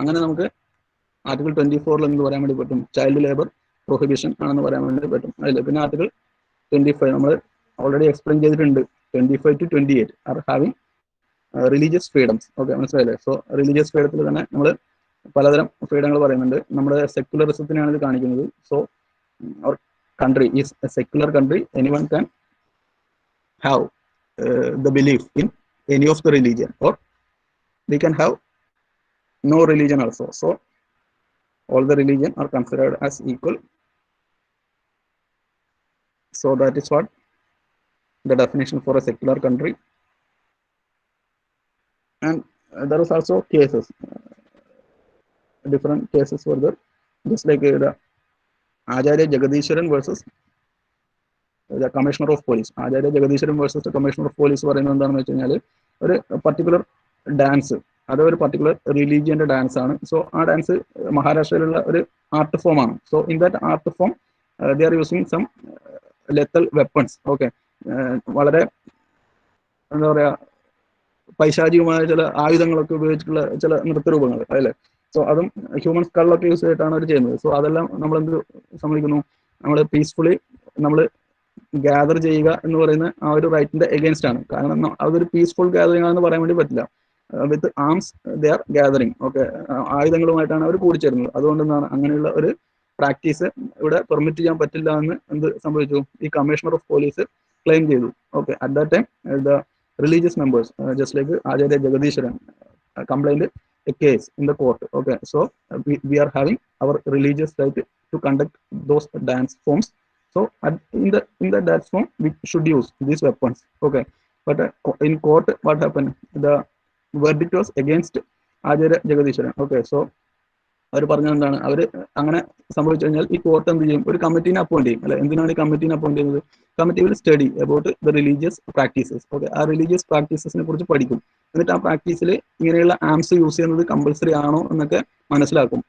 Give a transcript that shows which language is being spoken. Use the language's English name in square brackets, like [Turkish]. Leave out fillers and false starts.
[Malayalam] അങ്ങനെ നമുക്ക് ആർട്ടിക്കിൾ 24 എന്ന് പറയാൻ വേണ്ടി പറ്റും, ചൈൽഡ് ലേബർ പ്രൊഹിബിഷൻ ആണെന്ന് പറയാൻ വേണ്ടി പറ്റും അല്ലേ. പിന്നെ ആർട്ടിക്കിൾ 25 നമ്മൾ ഓൾറെഡി എക്സ്പ്ലെയിൻ ചെയ്തിട്ടുണ്ട്. [English] 25 to 28 are having religious freedoms. [Malayalam] Okay, മനസ്സിലായില്ലേ. സോ റിലീജിയസ് ഫ്രീഡത്തിൽ തന്നെ നമ്മൾ പലതരം ഫ്രീഡങ്ങൾ പറയുന്നുണ്ട്. നമ്മുടെ സെക്യുലറിസത്തിനാണ് ഇത് കാണിക്കുന്നത്. [English] So our country is a secular country, anyone can have the belief in any of the religion, or they can have no religion also. So all the religion are considered as equal. So that is what the definition for a secular country. And there is also cases, different cases were there, just like the Acharya Jagadishwaran versus the Commissioner of Police. [Malayalam] Acharya Jagadishwaran versus the Commissioner of Police പറയുന്നത് എന്താണെന്ന് വെച്ച് കഴിഞ്ഞാൽ ഒരു particular dance, അത് ഒരു particular റിലീജിയന്റെ dance ആണ്. So ആ dance മഹാരാഷ്ട്രയിലുള്ള ഒരു ആർട്ട് ഫോം ആണ്. [English] So in that art form they are using some lethal weapons. [Malayalam] Okay, വളരെ എന്താ പറയാ പൈശാചികമായ ചില ആയുധങ്ങളൊക്കെ ഉപയോഗിച്ചിട്ടുള്ള ചില നൃത്തരൂപങ്ങൾ അല്ലേ. സോ അതും ഹ്യൂമൻ സ്കളൊക്കെ യൂസ് ചെയ്തിട്ടാണ് അവർ ചെയ്യുന്നത്. സോ അതെല്ലാം നമ്മൾ എന്ത് സമ്മതിക്കുന്നു, നമ്മൾ പീസ്ഫുള്ളി നമ്മൾ ഗ്യാദർ ചെയ്യുക എന്ന് പറയുന്ന ആ ഒരു റൈറ്റിന്റെ എഗെയിൻസ്റ്റ് ആണ്. കാരണം അതൊരു പീസ്ഫുൾ ഗ്യാതറിംഗ് ആണെന്ന് പറയാൻ വേണ്ടി പറ്റില്ല. [English] With arms they are gathering. [Malayalam] Okay, ആയുധങ്ങളുമായിട്ടാണ് അവർ കൂടിച്ചേരുന്നത്. അതുകൊണ്ട് എന്താണ് അങ്ങനെയുള്ള ഒരു പ്രാക്ടീസ് ഇവിടെ പെർമിറ്റ് ചെയ്യാൻ പറ്റില്ല എന്ന് എന്ത് സംഭവിച്ചു, ഈ കമ്മീഷണർ ഓഫ് പോലീസ് ക്ലെയിം ചെയ്തു. [English] Okay, at that time the religious members, just like Acharya Jagadishwaran, complained a case in the court. Okay, so we are having our religious right to conduct those dance forms. So in the dance form we should use these weapons. Okay, but in court what happened, the verdict was against Acharya Jagadishwaran. [Malayalam] Okay, so അവർ പറഞ്ഞത് എന്താണ്, അവർ അങ്ങനെ സംഭവിച്ചു കഴിഞ്ഞാൽ ഈ court എന്ത് ചെയ്യും, ഒരു കമ്മിറ്റീനെ appoint ചെയ്യും അല്ലെ. എന്തിനാണ് ഈ കമ്മിറ്റീനെ അപ്പോയിന്റ് ചെയ്യുന്നത്, [English] Committee will study about the religious practices. [Malayalam] Okay, ആ റിലീജിയസ് പ്രാക്ടീസസിനെ കുറിച്ച് പഠിക്കും. എന്നിട്ട് ആ പ്രാക്ടീസിൽ ഇങ്ങനെയുള്ള ആംസ് യൂസ് ചെയ്യുന്നത് കമ്പൽസറി ആണോ എന്നൊക്കെ മനസ്സിലാക്കും.